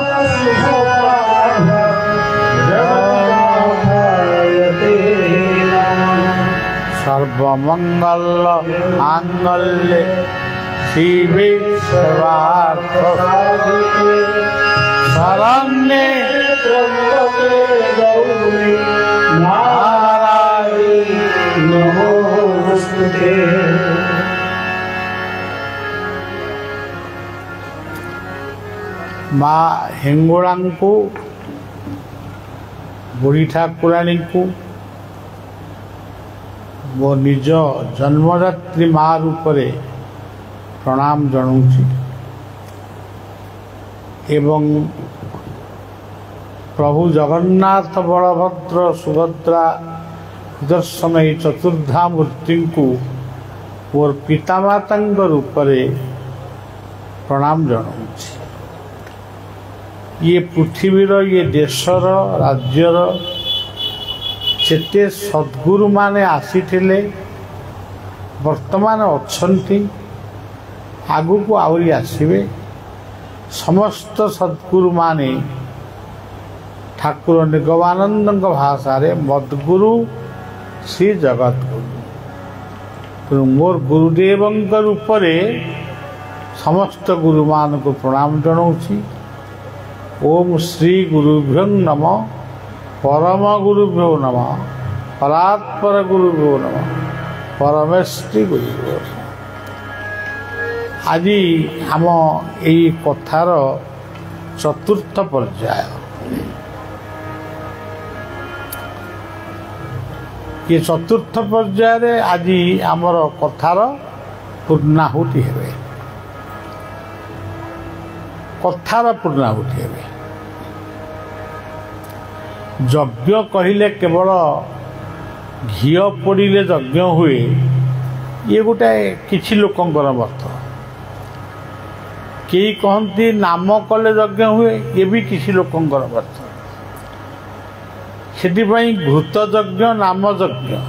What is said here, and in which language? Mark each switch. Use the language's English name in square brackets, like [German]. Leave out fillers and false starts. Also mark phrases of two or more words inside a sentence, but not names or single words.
[Sanskrit] सर्वमंगल मांगल्ये शिवे सर्वार्थ शरण्ये त्र्यंबके गौरी नारायणी नमोस्तुते। [Odia] ମାଁ ହିଙ୍ଗୁଡ଼ାଙ୍କୁ ବୁଢ଼ୀ ଠାକୁରାଣୀ କୁ ମୋ ନିଜ ଜନ୍ମଦାତ୍ରୀ ମାଁ ରୂପରେ ପ୍ରଣାମ ଜଣାଉଁଛି ଏବଂ ପ୍ରଭୁ ଜଗନ୍ନାଥ ବଳଭଦ୍ର ସୁଭଦ୍ରା ଦର୍ଶନ ଚତୁର୍ଦ୍ଧା ମୂର୍ତ୍ତି କୁ ମୋର ପିତାମାତା ରୂପରେ ପ୍ରଣାମ ଜଣାଉଁଛି। ଏ ପୃଥିବୀର ଏ ଦେଶର ରାଜ୍ୟର ଯେତେ ସଦ୍‌ଗୁରୁ ମାନେ ଆସିଥିଲେ ବର୍ତ୍ତମାନ ଅଛନ୍ତି ଆଗ କୁ ଆଉରି ଆସିବେ ସମସ୍ତ ସଦ୍‌ଗୁରୁ ମାନେ ଠାକୁର ନିଗମାନନ୍ଦ ଭାଷା ରେ ମଦ୍‌ଗୁରୁ ଶ୍ରୀ ଜଗତଗୁରୁ ତ ମୋର ଗୁରୁଦେବ ରୂପ ସମସ୍ତ ଗୁରୁ ମାନ କୁ ପ୍ରଣାମ ଜଣାଉଁଛି। [Sanskrit] ओम श्री गुरुभ्यो नमः परम गुरुभ्यो नमः परात्पर गुरुभ्यो नमः परमेष्टि गुरुभ्यो। [Odia] ଆଜି ଆମ ଏହି କଥାର ଚତୁର୍ଥ ପର୍ଯ୍ୟାୟ ଏ ଚତୁର୍ଥ ପର୍ଯ୍ୟାୟ ଆଜି ଆମର କଥାର ପୂର୍ଣ୍ଣାହୁତି ହେବ କଥାର ପୂର୍ଣ୍ଣାହୁତି ହେବ। ଯଜ୍ଞ କହିଲେ କେବଳ ଘିଅ ପୋଡ଼ିଲେ ଯଜ୍ଞ ହୁଏ, ଇଏ ଗୋଟାଏ କିଛି ଲୋକଙ୍କର ମତ। କେହି କହନ୍ତି ନାମ କଲେ ଯଜ୍ଞ ହୁଏ, ଇଏ ବି କିଛି ଲୋକଙ୍କର ମତ। ସେଥିପାଇଁ ଘୃତ ଯଜ୍ଞ, ନାମ ଯଜ୍ଞ।